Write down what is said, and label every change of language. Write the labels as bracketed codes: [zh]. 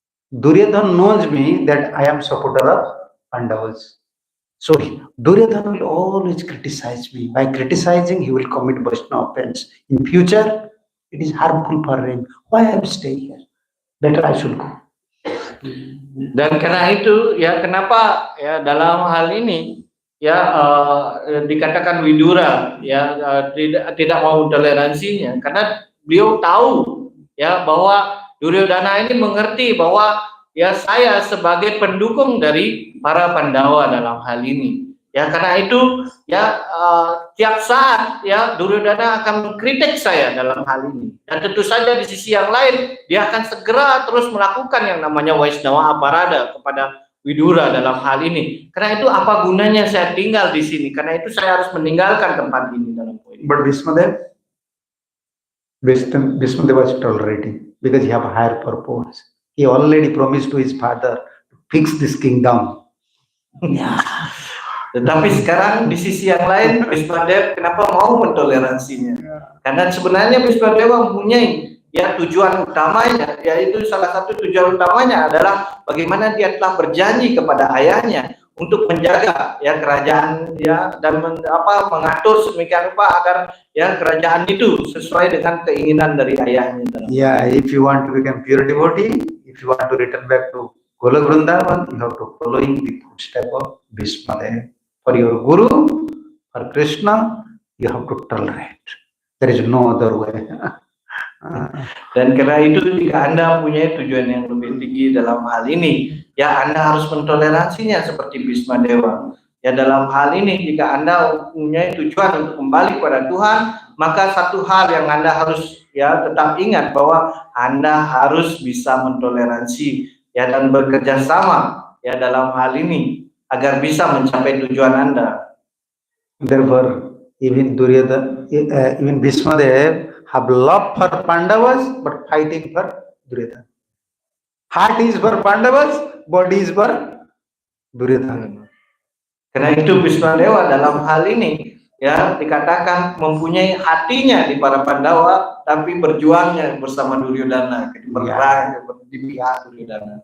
[en] Duryodhana knows me that I am supporter of Pandavas. So Duryodhana will always criticize me. By criticizing, he will commit Vaishnava offense. In future, it is harmful for him. Why I will stay here? Better I should go. [id] Dan karena itu ya kenapa ya dalam hal ini ya dikatakan Widura ya tidak mau toleransinya karena beliau tahu ya bahwa Duryodhana ini mengerti bahwa ya saya sebagai pendukung dari para Pandawa dalam hal ini. Ya karena itu ya tiap saat ya Duryodhana akan mengkritik saya dalam hal ini. Dan tentu saja di sisi yang lain dia akan segera terus melakukan yang namanya Vaishnava Aparada kepada Widura dalam hal ini. Karena itu apa gunanya saya tinggal di sini? Karena itu saya harus meninggalkan tempat ini dalam poin ini. [en] But Bhismadev was tolerating because he have a higher purpose. He already promised to his father to fix this kingdom. [id] Tetapi sekarang di sisi yang lain Bhismadev kenapa mau mentoleransinya? Karena sebenarnya Bhismadev mempunyai ya tujuan utamanya, yaitu salah satu tujuan utamanya adalah bagaimana dia telah berjanji kepada ayahnya untuk menjaga ya kerajaan ya dan mengatur sedemikian rupa agar ya kerajaan itu sesuai dengan keinginan dari ayahnya. [en] Yeah, if you want to become pure devotee, if you want to return back to Golok Vrindavan, you have to following the footstep of Bhismadev. For your guru, for Krishna, you have to tolerate. There is no other way. [id] Dan karena itu jika Anda punya tujuan yang lebih tinggi dalam hal ini, ya Anda harus mentoleransinya seperti Bhismadewa. Ya dalam hal ini jika Anda punya tujuan untuk kembali kepada Tuhan, maka satu hal yang Anda harus ya tetap ingat bahwa Anda harus bisa mentoleransi ya dan bekerja sama ya dalam hal ini agar bisa mencapai tujuan Anda. [en] Therefore, even Duryodhana, even Bhismadev have love for Pandavas but fighting for Duryodhana. Heart is for Pandavas, body is for Duryodhana. [id] Karena itu Bhismadewa dalam hal ini ya dikatakan mempunyai hatinya di para Pandawa tapi berjuangnya bersama Duryodhana, berperang di pihak Duryodhana.